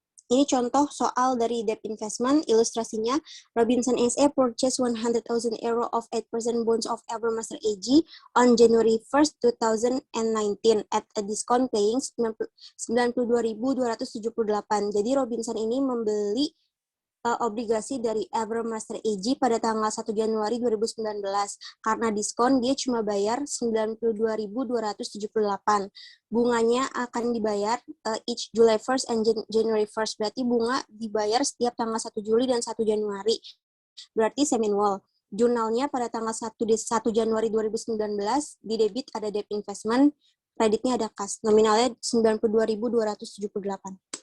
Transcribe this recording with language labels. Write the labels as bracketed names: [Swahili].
[Indonesian] Ini contoh soal dari debt investment, ilustrasinya, [English] Robinson SA purchased 100,000 euro of 8% bonds of Evermaster AG on January 1st, 2019 at a discount paying 92.278. [Indonesian] Jadi Robinson ini membeli obligasi dari Evermaster AG pada tanggal 1 Januari 2019. Karena diskon, dia cuma bayar 92.278. Bunganya akan dibayar [English] each July 1st and January 1st. [Indonesian] Berarti bunga dibayar setiap tanggal 1 Juli dan 1 Januari. Berarti semi-annual. Jurnalnya pada tanggal 1 Januari 2019, di debit ada debt investment, kreditnya ada kas. Nominalnya 92.278.